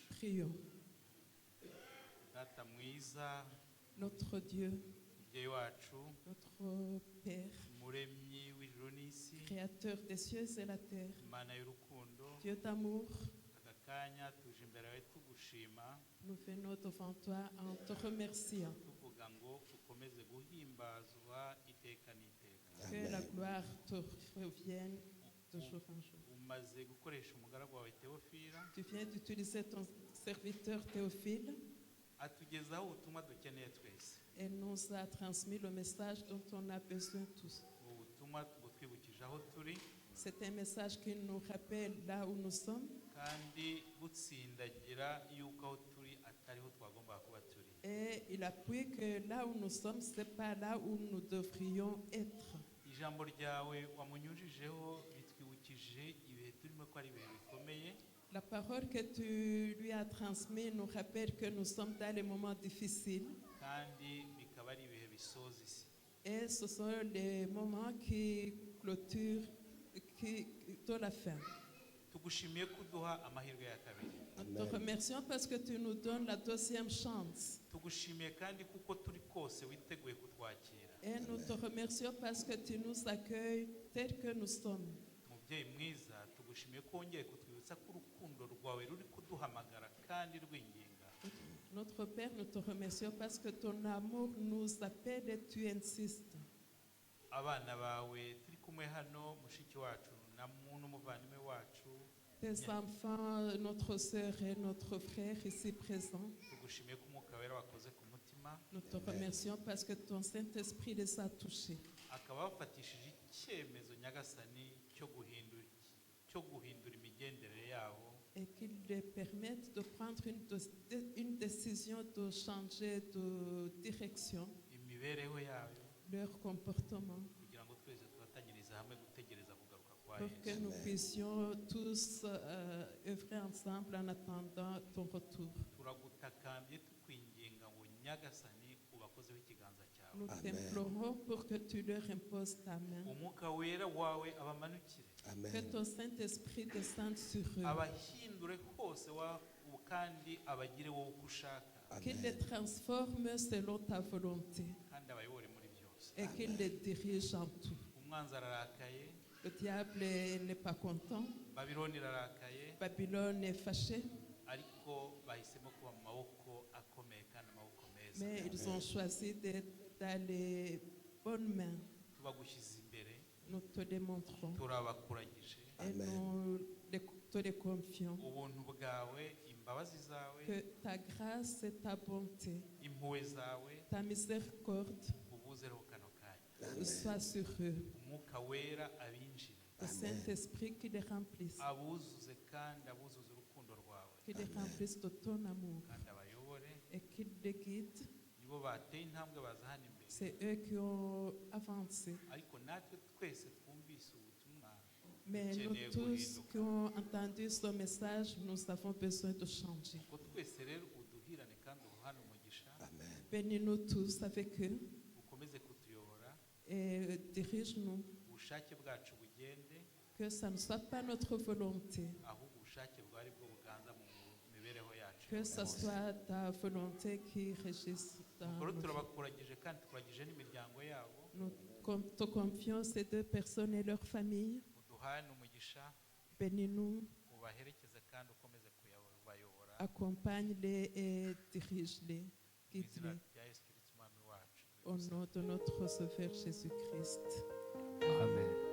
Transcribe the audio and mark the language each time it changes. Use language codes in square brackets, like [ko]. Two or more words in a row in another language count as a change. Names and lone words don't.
[fr] Prions. [rw] Data mwiza, [fr] Notre Dieu, [rw] mubyeyi wacu, [fr] notre Père, [rw] umuremyi w'ijuru n'isi, [fr] Créateur des cieux et la terre, [rw] Imana y'urukundo, [fr] Dieu d'amour, [rw] aka kanya tuje imbere yawe tugushima, [fr] nous venons devant toi en te remerciant. [rw] tuvuga ngo ukomeze guhimbazwa iteka n'iteka. [fr] Que la gloire te revienne de jour en jour. [rw] Umaze gukoresha umugaragu wawe Theophile, [fr] Tu viens d'utiliser ton serviteur Théophile [rw] atugezaho ubutumwa dukeneye twese. [fr] et nous a transmis le message dont on a besoin tous. [rw] Ubu butumwa butwibukije aho turi [fr] C'est un message qui nous rappelle là où nous sommes [rw] kandi butsindagira yuko aho turi atariho twagombaga kuba turi. [fr] et il appuie que là où nous sommes, ce n'est pas là où nous devrions être. [rw] Ijambo ryawe wamunyujijeho bitwibukije ibihe turimo ko ari ibihe bikomeye, [fr] La parole que tu lui as transmise nous rappelle que nous sommes dans les moments difficiles [rw] kandi bikaba ari ibihe bisoza isi. [fr] et ce sont les moments qui clôturent, qui de la fin. [rw] Tugushimiye kuduha amahirwe ya kabiri. [fr] Nous te remercions parce que tu nous donnes la deuxième chance. [rw] Tugushimiye kandi kuko turi kose witeguye kutwakira. [fr] Et nous te remercions parce que tu nous accueilles tels que nous sommes. [rw] Mubyeyi mwiza, tugushimiye ko wongeye kutwibutsa ko urukundo rwawe ruri kuduhamagara kandi rwinginga. [fr] Notre Père, nous te remercions parce que ton amour nous appelle et tu insistes. [rw] Abana bawe turi kumwe hano, mushiki wacu n'umuvandimwe wacu, [fr] Tes enfants, notre sœur et notre frère ici présents, [rw] tugushimiye ko umwuka wera wakoze ku mutima, [fr] nous te remercions parce que ton Saint-Esprit les a touchés [rw] akaba bafatishije icyemezo nyagasani cyo guhindura imigenderere yabo, [fr] et qu'ils les permettent de prendre une décision de changer de direction, [rw] imibereho yayo, [fr] leur comportement, [rw] kugira ngo twese tufatanyirize hamwe gutegereza kugaruka kwa [fr] pour que [rw] yesu [fr] nous puissions tous œuvrer ensemble en attendant ton retour. [rw] turagutakambye tukwinginga ngo nyagasani ubakozeho ikiganza cyawe [fr] Nous Amen. t'implorons pour que tu leur imposes ta main, [rw] umwuka wera wawe abamanukire [fr] que Amen. ton Saint-Esprit descende sur eux, [rw] abahindure hose kandi abagire wowe uko ushaka [fr] qu'il les transforme selon ta volonté [rw] kandi abayobore muri byose [fr] et qu'il les dirige en tout. [rw] umwanzi ararakaye [fr] Le diable n'est pas content, [rw] babironi irarakaye [fr] Babylone est fâchée, [rw] ariko bahisemo kuba mu maboko akomeye kandi amaboko meza [fr] mais ils ont choisi d'être dans les bonnes mains. [rw] tubagushyize imbere [fr] Nous te démontrons [rw] turabakuragije [fr] et Amen. nous te les confions. [rw] ubuntu bwawe imbabazi zawe [fr] Que ta grâce et ta bonté, [rw] impuhwe zawe [fr] ta miséricorde [rw] ubuzereho kano kanya [fr] soient sur eux. [rw] umwuka wera abinjire [fr] Le Saint-Esprit qui les remplisse, [rw] abuzuze kandi abuzuze urukundo rwawe [fr] qui les remplisse de ton amour [rw] kandi abayobore [fr] et qui les guide. [rw] nibo bateye intambwe baza hano imbere [fr] C'est eux qui ont avancé. [rw] ariko natwe twese twumvise ubutumwa [fr] Mais nous [rw] dukeneye [fr] tous [rw] guhinduka [fr] qui ont entendu ce message, nous avons besoin de changer. [rw] ubwo twese rero uduhirane kandi uruhane umugisha [fr] Amen. Bénis-nous tous avec eux [rw] ukomeze kutuyobora [fr] et dirige-nous. [rw] ubushake bwacu bugende [fr] Que ça ne soit pas notre volonté, [rw] ahubwo ubushake bwawe ari bwo buganza mu mibereho yacu [fr] que ce soit ta volonté qui régisse dans [rw] ubwo rero [fr] nos vies. [rw] turabakuragije kandi tukuragije n'imiryango yabo [fr] Nous te confions ces deux personnes et leurs familles. [rw] uduhane umugisha [fr] Bénis-nous, [rw] ubaherekeze kandi ukomeze kubayobora [fr] accompagne-les et dirige-les, [rw] mu izina [fr] guide-les. [rw] rya yesu kirisiti umwami wacu [fr] Au nom de notre Sauveur Jésus-Christ. Amen.